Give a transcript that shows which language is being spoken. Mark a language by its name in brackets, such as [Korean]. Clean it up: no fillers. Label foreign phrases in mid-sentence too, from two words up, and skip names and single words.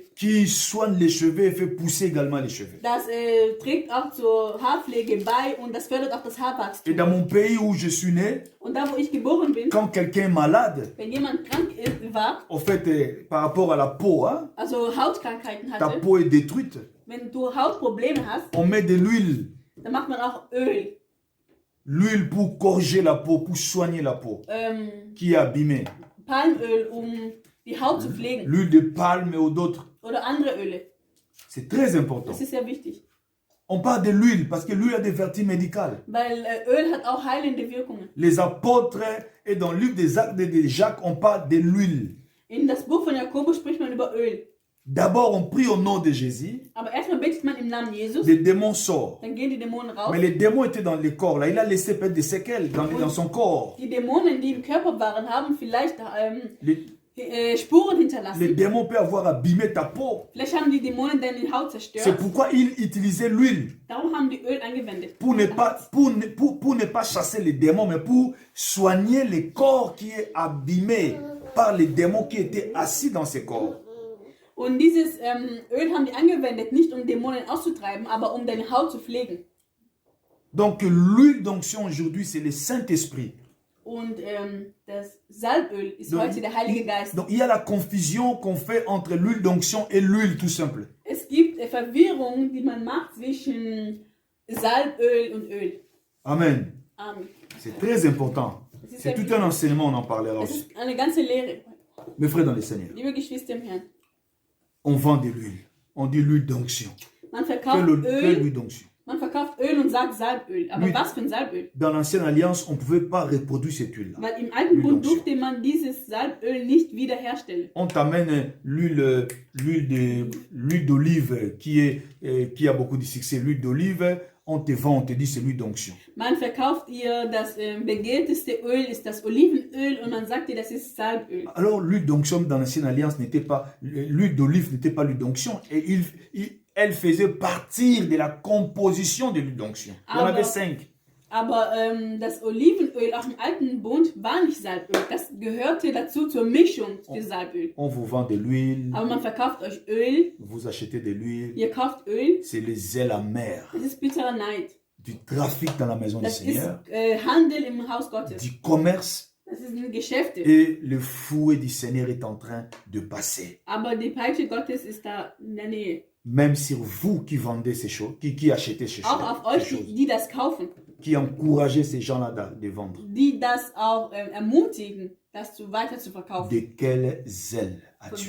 [French] qui soigne les cheveux et fait pousser également les cheveux. [German] Das trägt auch zur Haarpflege bei und das fördert auch das [French] Et [German] Haarwachstum. [French] dans mon pays où je suis né, [German] Und da, wo ich geboren bin, [French] quand quelqu'un est malade, [German] wenn jemand krank war, [French] en fait, par rapport à la peau, hein, [German] also Hautkrankheiten [French] ta [German] hatte, [French] peau est détruite, [German] wenn du Hautprobleme hast, [French] on met de l'huile. [German] dann macht man auch Öl. [French] L'huile pour corriger la peau, pour soigner la peau qui est abîmée. [German] Palmöl, um die Haut zu pflegen. [French] L'huile de palme ou d'autres. [German] Oder andere Öle. [French] C'est très important. [German] Das ist sehr wichtig. [French] On parle de l'huile parce que l'huile a des vertus médicales. [German] Weil Öl hat auch heilende Wirkungen. [French] Les apôtres et dans le livre des Actes de Jacques, on parle de l'huile. [German] In das Buch von Jakobus spricht man über Öl. [French] D'abord, on prie au nom de Jésus. [German] Aber erstmal betet man im Namen Jesus, [French] Les démons sortent. [German] dann gehen die Dämonen raus. [French] Mais les démons étaient dans le corps. Là, il a laissé peut-être des séquelles dans son corps. [German] Die Dämonen, die im Körper waren, haben vielleicht [French] Les [German] Spuren hinterlassen. [French] démons peuvent avoir abîmé ta peau. [German] Vielleicht haben die Dämonen deine Haut [French] C'est [German] zerstört. [French] pourquoi il utilisait l'huile. [German] Darum haben die Öl angewendet. [French] Pour ne pas chasser les démons, mais pour soigner le corps qui est abîmé par les démons qui étaient assis dans ces corps. [German] Und dieses Öl haben die angewendet, nicht um Dämonen auszutreiben, aber um deine Haut zu pflegen. [French] Donc l'huile d'onction aujourd'hui, c'est le Saint-Esprit. [German] Und das Salböl ist heute der Heilige Geist. [French] Donc il y a la confusion qu'on fait entre l'huile d'onction et l'huile tout simple. [German] Es gibt Verwirrung, die man macht zwischen Salböl und Öl. [French] Amen. [German] Amen. [French] C'est très important. C'est tout un enseignement, on en parlera [German] Es [French] aussi. [German] ist eine ganze Lehre. [French] Mes frères dans le Seigneur, [German] Liebe Geschwister im Herrn, [French] on vend de l'huile. On dit l'huile d'onction. [German] man verkauft [French] Quelle [German] Öl, [French] huile d'onction? [German] man verkauft Öl und sagt Salböl. Aber [French] Oui. [German] was für ein Salböl? [French] Dans l'ancienne alliance, on ne pouvait pas reproduire cette huile-là. [German] Weil im alten Bund [French] L'onction. [German] durfte man dieses Salböl nicht wiederherstellen. [French] On t'amène l'huile d'olive qui a beaucoup de succès. L'huile d'olive, on te vend, on te dit c'est l'huile d'onction. [German] Man verkauft ihr, das begehrteste Öl ist das Olivenöl und man sagt ihr, das ist Salböl. [French] Alors l'huile d'onction dans l'ancienne alliance n'était pas, l'huile d'olive n'était pas l'huile d'onction. Et elle faisait partir de la composition de l'huile d'onction. Il y en avait 5. [German] Aber das Olivenöl auch im alten Bund war nicht Salböl. Das gehörte dazu zur Mischung für Salböl. [French] On vous vend de l'huile, [German] Aber man verkauft euch Öl, [French] vous achetez de l'huile. [German] ihr kauft Öl. [French] C'est les zèles amers [German] Das ist bitterer Neid. [French] du trafic dans la maison du [German] Das ist [French] Seigneur, [German] Handel im Haus Gottes. [French] du commerce. [German] Das sind Geschäfte. [French] Et le fouet du Seigneur est en train de passer. [German] Aber die Peitsche Gottes ist da in der Nähe. [French] Même sur vous qui vendez ces choses, qui achetez ces [German] Auch [French] choses, [German] auf euch, [French] ces choses, [German] die das kaufen, [French] qui encouragez ces gens-là de vendre. [German] die das auch ermutigen, das weiter zu verkaufen. [French] De quel zèle [German] Von [French] as-tu?